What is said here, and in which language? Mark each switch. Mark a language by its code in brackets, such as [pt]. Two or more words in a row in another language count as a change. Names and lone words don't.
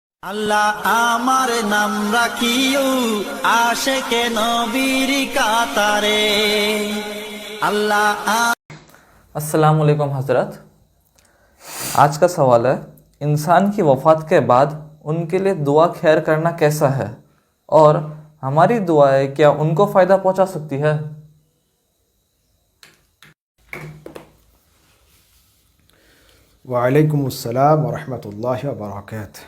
[bn] আল্লাহ আমার নাম রাখিও আশিকে নবীর কাতারে अल्लाह [ar] السلام عليكم हज़रत। [hi] आज का सवाल है, इंसान की वफ़ात के बाद उनके लिए दुआ खैर करना कैसा है और हमारी दुआएं क्या उनको फ़ायदा पहुंचा सकती है? [ar] وعليكم السلام ورحمة الله وبركاته.